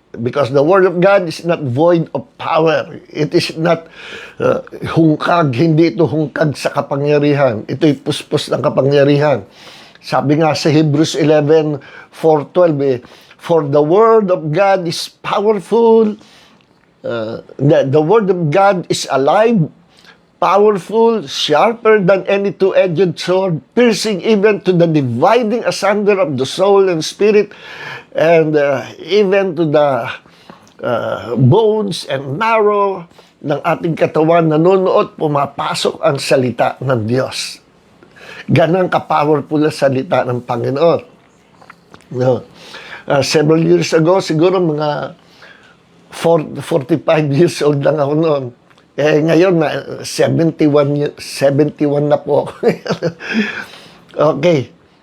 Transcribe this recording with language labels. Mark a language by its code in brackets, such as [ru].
[en] Because the Word of God is not void of power. It is not hungkag. [tl] Hindi ito hungkag sa kapangyarihan. Ito'y puspos ng kapangyarihan. Sabi nga sa [en] Hebrews 11:4-12, for the Word of God is powerful. The Word of God is alive, powerful, sharper than any two-edged sword, piercing even to the dividing asunder of the soul and spirit, and even to the bones and marrow [tl] ng ating katawan. Nanonood, pumapasok ang salita ng Diyos. Ganang ka-powerful ang salita ng Panginoon. No. [en] Several years ago, [tl] siguro mga 45 years old lang ako noon. Ngayon, 71 na po ako. Okay.